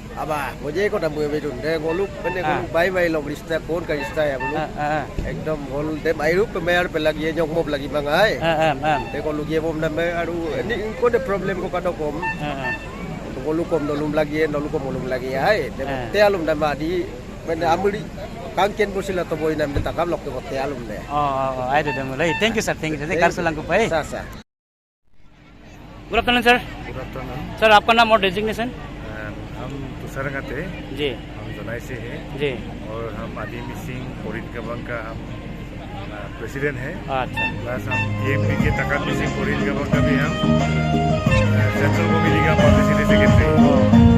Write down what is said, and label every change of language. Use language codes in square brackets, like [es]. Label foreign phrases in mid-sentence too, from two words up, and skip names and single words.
[mrg] aba boje ko da boy bedun de golu bende golu [en] bye bye [mrg] lo rista kon ka rista ya bolu ekdom hol dem ai rup me ar pe lagi nyok mob lagi bangai de golu ge bom na me aru ni ko de problem ko kado kom golu kom dolum lagi dolu kom dolum lagi ai de te alum da ma di bende amuri kangken bosila to boy nam de takam lok ko te alum de ai de demulo [en] thank you sir, thank you [mrg] kar salang ko pai sa [en] Good afternoon, sir. Good afternoon. [hi] Sir, आपका नाम और डेजिग्नेशन? हम तुषारंगते जी हम जोनाई से हैं जी और हम आदि मिसिंग कोरिन कबंग का हम प्रेसिडेंट हैं। अच्छा। प्लस हम TMP के तकात मिसिंग कोरिन कबंग का भी हम [en] central committee [hi] का [en] policy secretary.